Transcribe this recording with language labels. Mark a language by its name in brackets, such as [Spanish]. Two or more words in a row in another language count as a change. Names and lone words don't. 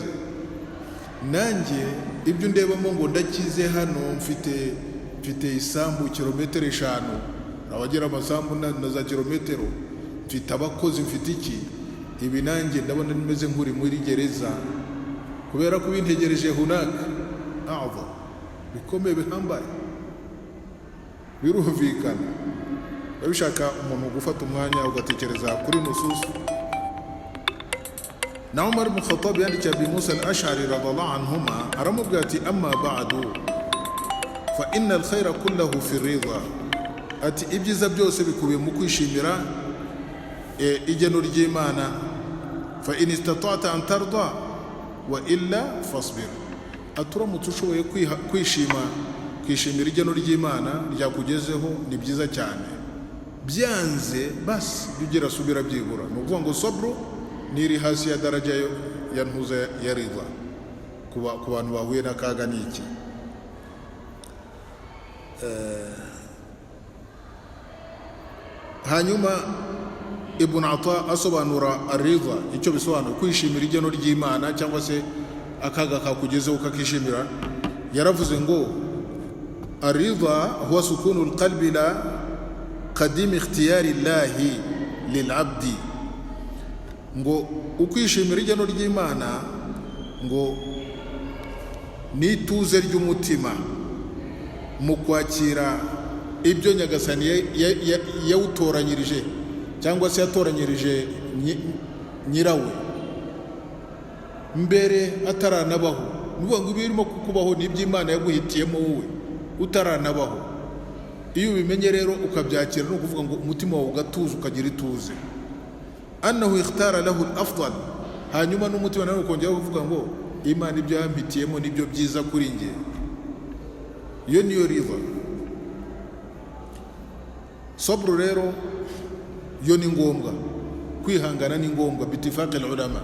[Kinyarwanda] Nanjye ibyo ndebamo ngo ndakize hano mfite isambu kilometero 5, abagera amasambu na za kilometero, mfite abakozi, mfite iki, ibi nanjye ndabona nimeze nkuri muri gereza, kubera ko bintegereje hunaka a'za, bikomeye bihambaye. Birumvikana babishaka umuntu gufata umwanya ugatekereza kuri nususu. Na Umar ibn Khattab yandikiye Abi Musa al-Ash'ari [Arabic] رضي الله عنهما, [Kinyarwanda] aramubwira ati [Arabic] أما بعد فإن الخير كله في الرضا, [Kinyarwanda] ati ibyiza byose bikubiye mu kwishimira igeno ry'Imana. [Arabic] فإن استطعت أن ترضى وإلا فاصبر, [Kinyarwanda] aturamutse ushoboye kwishimira igeno ry'Imana ryakugezeho ni byiza cyane, byanze basi byugira subira byibura. Ni ukuvuga ngo sabru niri hasi ya daraja ya ntuza ya ridha ku bantu bahuye n'akaga n'iki. Hanyuma Ibn Ata asobanura aridha icyo bisobanura, kwishimira igeno ry'Imana cyangwa se akaga kakugezeho ukakishimira. Yaravuze ngo [Arabic] الرضا هو سكون القلب لقديم اختيار الله للعبد, [Kinyarwanda] ngo ukwishimira igeno ry'Imana ngo nituze ry'umutima mu kwakira ibyo Nyagasani yawutoranyirije cyangwa se yatoranyirije nyirawe mbere ataranabaho. Nuvuga ngo ibirimo kukubaho ni iby'Imana yaguhitiyemo wowe utaranabaho. Iyo ubimenye rero ukabyakira, no kuvuga ngo umutima wawe ugatuza ukagira ituze. [Arabic] أنه اختار له الأفضل, [Kinyarwanda] hanyuma n'umutima nawe ukongera kuvuga ngo Imana ibyo yampitiyemo nibyo byiza kuri njye. Iyo niyo ridha. Sabru rero yo ni ngombwa, kwihangana ni ngombwa [Arabic] باتفاق العلماء.